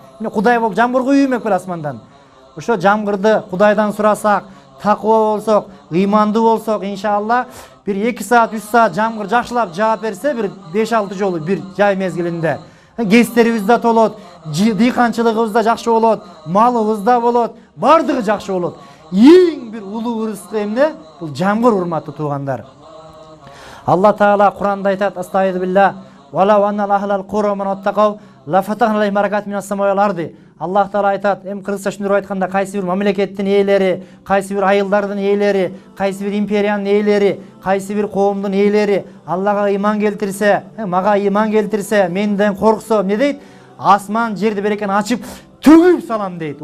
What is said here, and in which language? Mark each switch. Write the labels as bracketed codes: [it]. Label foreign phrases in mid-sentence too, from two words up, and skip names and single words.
[ky] Мына Кудай болуп жамгыр куюу эмек беле асмандан. Ошо жамгырды Кудайдан сурасак, такыба болсок, ыймандуу болсок, иншалла бир 2 саат, 3 саат жамгыр жакшылап жаап берсе, бир 5-6 жолу бир жай мезгилинде. Кестерибиз да толот, дыйканчылыгыбыз да жакшы болот, малыбыз да болот, бардыгы жакшы болот. Эң бир улуу ырыскы эмне? Бул жамгыр, урматтуу туугандар. Алла Таала Куранда айтат: "Астагфирулла, [ar] ولو أن أهل القرى آمنوا واتقوا لفتحنا عليهم بركات من السماء والأرض." [ky] Аллах Таала айтат, кыргызча түшүндүрүп айтканда, кайсы бир мамлекеттин ээлери, кайсы бир айылдардын ээлери, кайсы бир империянын ээлери, кайсы бир коомдун ээлери Аллага ыйман келтирсе, мага ыйман келтирсе, менден корксо, эмне дейт? Асман жерди берекени ачып төгүп салам дейт.